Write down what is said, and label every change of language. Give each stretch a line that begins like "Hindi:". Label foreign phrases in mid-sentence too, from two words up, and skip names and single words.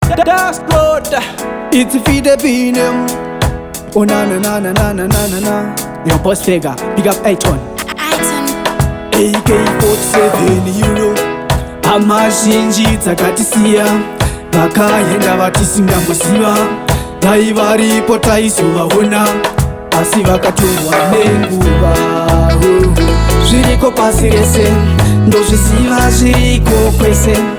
English: That's good. It's Fide Binem. Oh, na, na, na, na, na, na, na, na, na. Your boss figure, big up Aiton. Aiton. A K forty-seven, you know.
Shona: Amazhinji dzakatisiya, vakaenda vatisingamboziva. Dai varipo taizovaona, asi vakatorwa nenguva. Zviriko pasi rese, ndozviziva zviriko kwese.